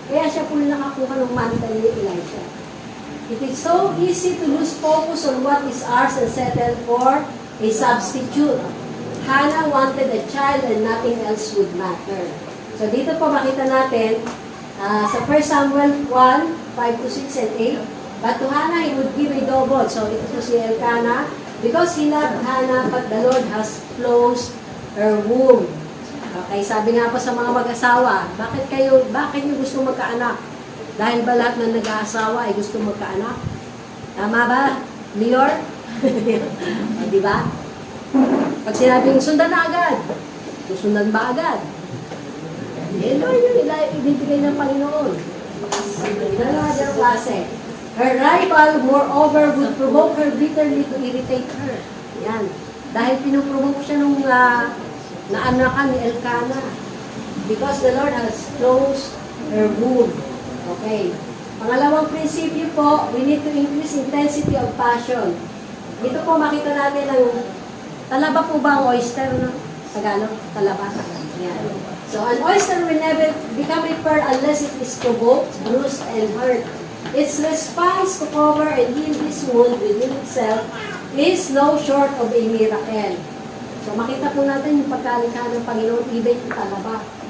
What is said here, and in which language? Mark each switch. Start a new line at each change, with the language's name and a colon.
Filipino: Kaya siya po nakakuha ng mantle ni Elisha.
English: It is so easy to lose focus on what is ours and settle for a substitute. Hannah wanted a child and nothing else would matter.
Filipino: So dito po makita natin sa
English: 1 Samuel 1, 5-6 and 8. But to Hannah, he would give a double.
Filipino: So, ito po si Elkanah.
English: Because he loved Hannah, but the Lord has closed her womb.
Filipino: Okay, sabi nga po sa mga mag-asawa, bakit nyo gusto magkaanak? Dahil ba lahat ng nag-aasawa ay gusto magkaanak? Tama ba, Lior? O, di ba? Pag sinabing sundan na agad, susundan ba agad? Eh, Lord, yun ibibigay ng Panginoon. Dalawa diyang klase.
English: Her rival, moreover, would provoke her bitterly to irritate her.
Filipino: Yan. Dahil pinuprovoke siya nung naanakan ni Elkanah.
English: Because the Lord has closed her womb. Okay.
Filipino: Pangalawang prinsipyo po,
English: we need to increase intensity of passion.
Filipino: Dito po makita natin ang talaba po ba ang oyster, no? Tagalog? Talaba. Yan.
English: So, an oyster will never become a pearl unless it is provoked, bruised, and hurt. Its response to cover and heal this wound within itself is no short of a miracle.
Filipino: So, makita po natin yung pagkalikha ng Panginoon, even yung talaba.